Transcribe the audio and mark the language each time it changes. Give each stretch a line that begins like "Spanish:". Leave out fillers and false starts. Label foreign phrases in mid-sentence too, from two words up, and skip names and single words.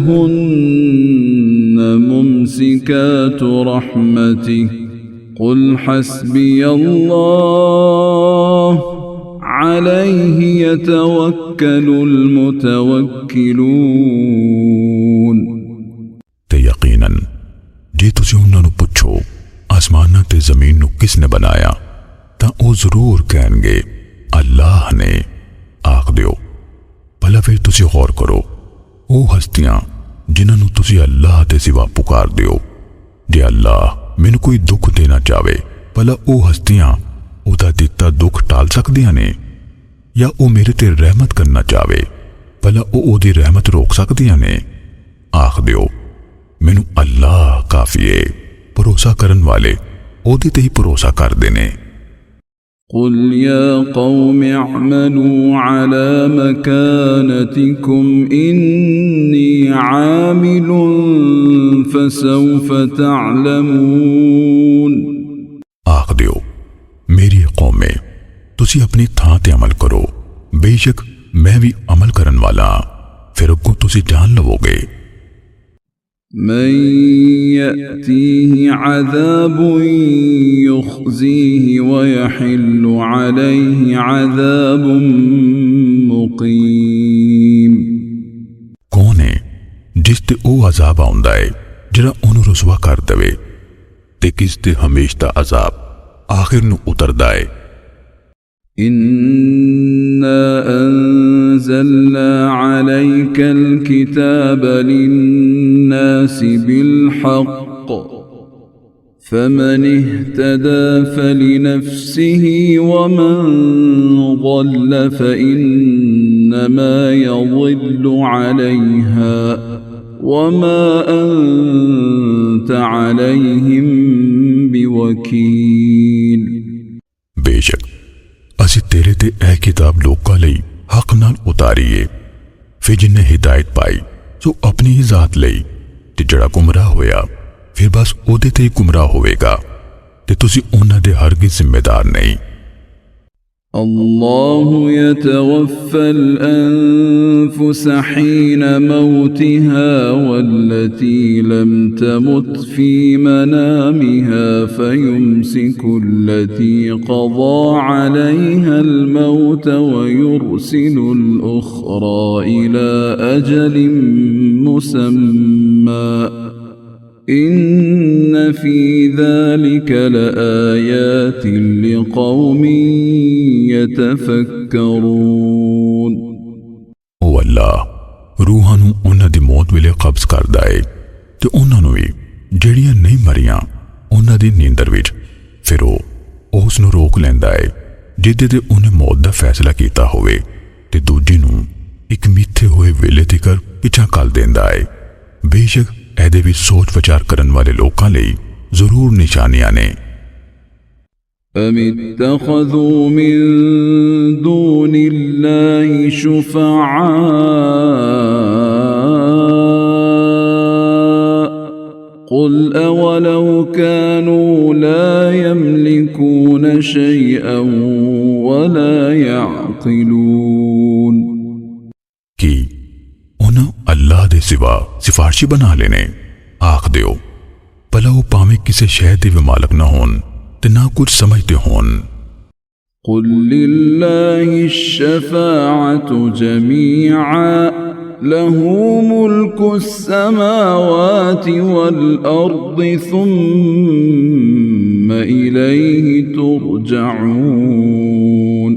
Arabic: هن ممسكات رحمته قل حسبي الله عليه يتوكل المتوكلون
Punjabi: ਤੇ ਯਕੀਨਨ ਜੇ ਤੁਸੀਂ ਉਨ੍ਹਾਂ ਨੂੰ ਪੁੱਛੋ ਆਸਮਾਨਾਂ ਤੇ ਜ਼ਮੀਨ ਨੂੰ ਕਿਸਨੇ ਬਣਾਇਆ ਤਾਂ ਉਹ ਜ਼ਰੂਰ ਕਹਿਣਗੇ ਅੱਲਾਹ ਨੇ। ਆਖ ਦਿਓ ਭਲਾ ਫਿਰ ਤੁਸੀਂ ਗੌਰ ਕਰੋ ਉਹ ਹਸਤੀਆਂ ਜਿਨ੍ਹਾਂ ਨੂੰ ਤੁਸੀਂ ਅੱਲਾਹ ਦੇ ਸਿਵਾ ਪੁਕਾਰਦੇ ਹੋ, ਜੇ ਅੱਲਾਹ ਮੈਨੂੰ ਕੋਈ ਦੁੱਖ ਦੇਣਾ ਚਾਹੇ ਭਲਾ ਉਹ ਹਸਤੀਆਂ ਉਹਦਾ ਦਿੱਤਾ ਦੁੱਖ ਟਾਲ ਸਕਦੀਆਂ ਨੇ? ਜਾਂ ਉਹ ਮੇਰੇ ਤੇ ਰਹਿਮਤ ਕਰਨਾ ਚਾਹੇ ਭਲਾ ਉਹ ਉਹਦੀ ਰਹਿਮਤ ਰੋਕ ਸਕਦੀਆਂ ਨੇ? ਆਖ ਦਿਓ ਮੈਨੂੰ ਅੱਲਾਹ ਕਾਫੀ ਹੈ। ਭਰੋਸਾ ਕਰਨ ਵਾਲੇ ਉਹਦੇ ਤੇ ਹੀ ਭਰੋਸਾ ਕਰਦੇ ਨੇ।
Arabic: قل يا قوم اعملوا على مكانتكم إني عامل فسوف تعلمون।
Punjabi: ਆਖ ਦਿਓ ਮੇਰੀ ਕੌਮੇ ਤੁਸੀਂ ਆਪਣੀ ਥਾਂ ਤੇ ਅਮਲ ਕਰੋ, ਬੇਸ਼ੱਕ ਮੈਂ ਵੀ ਅਮਲ ਕਰਨ ਵਾਲਾ, ਫਿਰ ਅੱਗੋਂ ਤੁਸੀਂ ਜਾਣ ਲਵੋਗੇ।
Arabic: من يأتيه عذاب يخزيه ويحل عليه عذاب مقيم।
Punjabi: ਕੌਣ ਹੈ ਜਿਸ ਤੇ ਉਹ ਅਜ਼ਾਬ ਆਉਂਦਾ ਹੈ ਜਿਹੜਾ ਉਹਨੂੰ ਰਸਵਾ ਕਰ ਦੇਵੇ ਤੇ ਕਿਸ ਤੇ ਹਮੇਸ਼ਾ ਦਾ ਅਜ਼ਾਬ ਆਖਿਰ ਨੂੰ ਉਤਰਦਾ ਹੈ।
Arabic: إنا أنزلنا عليك الكتاب للناس بالحق فمن اهتدى فلنفسه ومن ضل فإنما يضل عليها وما أنت عليهم بوكيل।
Punjabi: बेशक ਅਸੀਂ ਤੇਰੇ ਤੇ ਇਹ ਕਿਤਾਬ ਲੋਕਾਂ ਲਈ ਹੱਕ ਨਾਲ ਉਤਾਰੀਏ, ਫਿਰ ਜਿਨਨੇ ਹਿਦਾਇਤ ਪਾਈ ਸੋ ਆਪਣੀ ਹੀ ਜ਼ਾਤ ਲਈ, ਤੇ ਜਿਹੜਾ ਗੁੰਮਰਾਹ ਹੋਇਆ ਫਿਰ ਬਸ ਉਹਦੇ ਤੇ ਹੀ ਗੁੰਮਰਾਹ ਹੋਵੇਗਾ, ਤੇ ਤੁਸੀਂ ਉਹਨਾਂ ਦੇ ਹਰਗਿਜ਼ ਜ਼ਿੰਮੇਦਾਰ ਨਹੀਂ।
Arabic: الله يتوفى الأنفس حين موتها والتي لم تمت في منامها فيمسك التي قضى عليها الموت ويرسل الأخرى إلى أجل مسمى إن في ذلك لآيات لقوم يتفكرون۔
Punjabi: ਉਹ ਅੱਲਾਹ ਰੂਹਾਂ ਨੂੰ ਉਹਨਾਂ ਦੀ ਮੌਤ ਵੇਲੇ ਕਬਜ਼ ਕਰਦਾ ਹੈ ਤੇ ਉਹਨਾਂ ਨੂੰ ਵੀ ਜਿਹੜੀਆਂ ਨਹੀਂ ਮਰੀਆਂ ਉਹਨਾਂ ਦੀ ਨੀਂਦਰ ਵਿੱਚ, ਫਿਰ ਉਹ ਉਸ ਨੂੰ ਰੋਕ ਲੈਂਦਾ ਹੈ ਜਿਹਦੇ ਤੇ ਉਹਨੇ ਮੌਤ ਦਾ ਫੈਸਲਾ ਕੀਤਾ ਹੋਵੇ, ਤੇ ਦੂਜੀ ਨੂੰ ਇੱਕ ਮਿੱਥੇ ਹੋਏ ਵੇਲੇ ਤੱਕ ਪਿੱਛਾ ਕਰ ਦਿੰਦਾ ਹੈ। ਬੇਸ਼ੱਕ ਇਹਦੇ ਵਿੱਚ ਸੋਚ ਵਿਚਾਰ ਕਰਨ ਵਾਲੇ ਲੋਕਾਂ ਲਈ ਜ਼ਰੂਰ ਨਿਸ਼ਾਨੀਆਂ ਨੇ।
Arabic: أم اتخذوا من دون الله شفعاء قل أولو كانوا لا يملكون شيئا ولا يعقلون۔
Punjabi: ਕੀ ਉਹਨਾਂ ਅੱਲਾਹ ਦੇ ਸਿਵਾ ਸਿਫਾਰਸ਼ੀ ਬਣਾ ਲੈਣੇ? ਆਖ ਦਿਓ ਭਲਾ ਉਹ ਭਾਵੇਂ ਕਿਸੇ ਸ਼ੈ ਦੇ ਵੀ ਮਾਲਕ ਨਾ ਹੋਣ ਤੇ ਨਾ ਕੁਝ ਸਮਝਦੇ ਹੋਣ।
Arabic: قل لله الشفاعة جميعا له ملك السماوات والأرض ثم إليه ترجعون۔